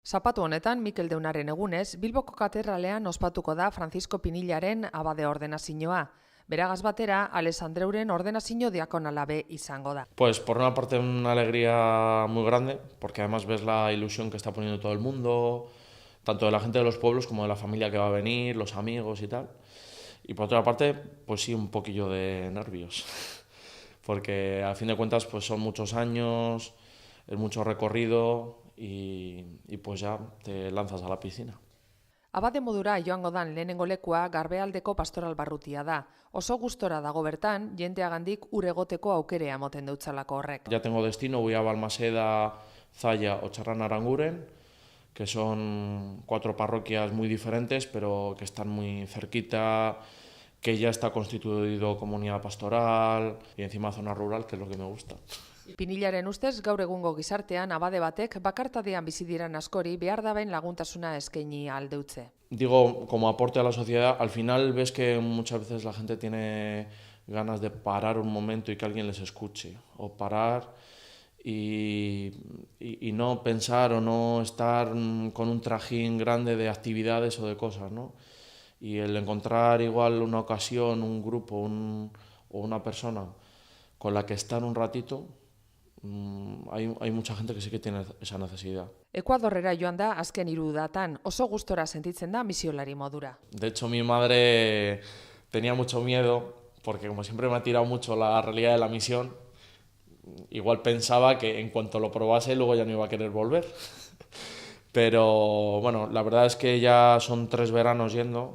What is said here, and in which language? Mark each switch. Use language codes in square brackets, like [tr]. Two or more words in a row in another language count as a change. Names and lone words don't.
[eu] Zapatu honetan, Mikel Deunaren egunez, Bilboko katedralean ospatuko da Francisco Pinillaren abade ordenazioa. Beragaz batera, Alessandreuren ordenazio diakonalabe izango da. [es] Pues por una parte una alegría muy grande, porque además ves la ilusión que está poniendo todo el mundo, tanto de la gente de los pueblos como de la familia que va a venir, los amigos y tal. Y por otra parte, pues sí, un poquillo de nervios, porque a fin de cuentas pues son muchos años, es mucho recorrido y pues ya te lanzas a la piscina. [eu] Abade modura joango dan lehenengo lekua Garbealdeko pastoral barrutia da. Oso gustora dago bertan, jendeagandik ur egoteko aukerea emoten deutzalako horrek. [es] Ya tengo destino, voy a Balmaseda, Zalla o Txarran Aranguren, que son 4 parroquias muy diferentes, pero que están muy cerquita, que ya está constituido comunidad pastoral y encima zona rural, que es lo que me gusta. [eu] Pinillaren ustez, gaur egungo gizartean abade batek bakartadean bizi diren askori behar daben laguntasuna eskaini aldeutze. [es] Digo, como aporte a la sociedad, al final ves que muchas veces la gente tiene ganas de parar un momento y que alguien les escuche, o parar y no pensar o no estar con un trajín grande de actividades o de cosas, ¿no? Y el encontrar igual una ocasión, un grupo o una persona con la que estar un ratito, hay mucha gente que sí que tiene esa necesidad. [eu] Ekuadorrera joan da azken 3 udatan, oso gustora sentitzen da misiolari modura. [es] De hecho, mi madre tenía mucho miedo, porque como siempre me ha tirado mucho la realidad de la misión, igual pensaba que en cuanto lo probase luego ya no iba a querer volver. Pero bueno, la verdad es que ya son 3 veranos yendo.